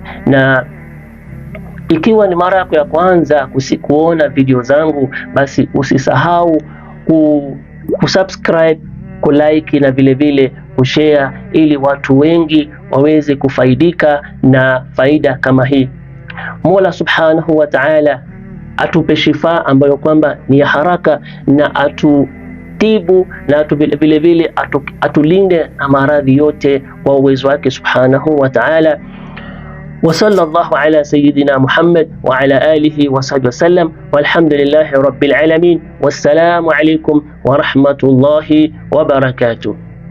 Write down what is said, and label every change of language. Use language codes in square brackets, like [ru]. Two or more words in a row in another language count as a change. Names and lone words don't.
[sw] Na ikiwa ni mara yako ya kwanza kuona video zangu, basi usisahau kusubscribe, kulike na vile vile kushare, ili watu wengi waweze kufaidika na faida kama hii. Mola [ar] سبحانه وتعالى [sw] atupe shifa ambayo kwamba ni ya haraka, na atutibu na vile vile atulinde na maradhi yote kwa uwezo wake [ar] سبحانه وتعالى. وصلى الله على سيدنا محمد وعلى آله وصحبه وسلم، والحمد لله رب العالمين. والسلام عليكم ورحمة الله وبركاته.